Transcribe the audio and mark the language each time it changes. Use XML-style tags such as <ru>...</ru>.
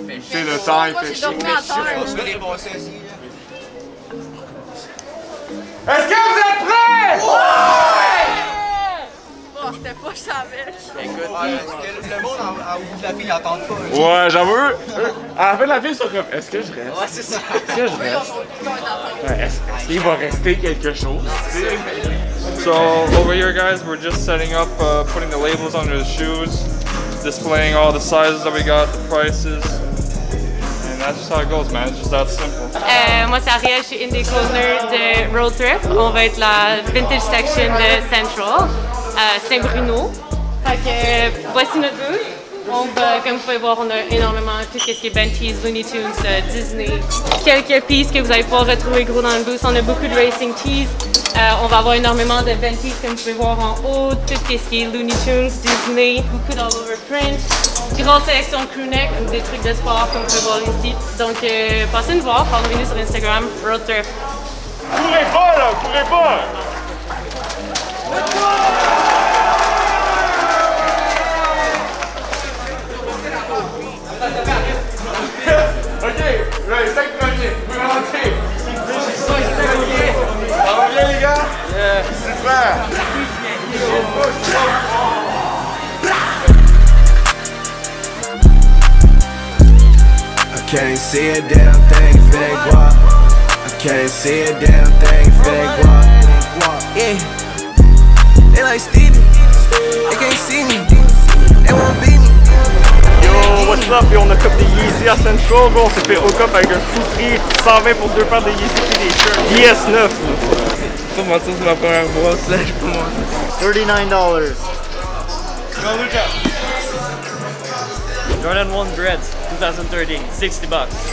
<fr>C'est le temps, il fait chaud. Est-ce que vous êtes prêts? C'était pas, je savais. Écoute, le monde au bout de la file n'entend pas. Ouais, j'avoue. À la fin de la file, ils sont comme, est-ce que je reste? Ouais, c'est ça. Est-ce que je reste? Ouais, est-ce qu'il va rester quelque chose?</fr> <en>So over here, guys, we're just setting up, putting the labels under the shoes, displaying all the sizes that we got, the prices, and that's just how it goes, man. It's just that simple.</en> <fr>Moi, c'est Ariel, je suis une des co-owners de Road Trip. On va être la vintage section de Central, Saint-Bruno. Fait que voici notre booth. Comme vous pouvez voir, on a énormément tout ce qui est Bentley, Looney Tunes, Disney. Quelques pieces que vous allez pouvoir retrouver gros dans le booth. On a beaucoup de racing tees. On va avoir énormément de Bentley, comme vous pouvez voir en haut. Tout ce qui est Looney Tunes, Disney, beaucoup d'all-over print. Grosse sélection de crewneck, des trucs de sport, comme vous pouvez voir ici. Donc, passez nous voir, follow-nous sur Instagram, Road Trip. Courez pas là, courez pas! Ok, les 5 premiers, vous pouvez rentrer. Ça va bien les gars? Super!</fr> <en>I can't see a damn thing if it ain't guap. I can't see a damn thing if it ain't guap. Yeah, they like Stevie, they can't see me, they won't beat me. Yo, what's up?</en> <fr>Et on a cop des Yeezy à Central. On s'est fait hook up avec un fou prix 120 pour 2 paires de Yeezy et des shirts DS9. Pas mentir, c'est ma première brosse là, je peux mentir. $39. Jordan 1 Dreads 2013, $60.</fr>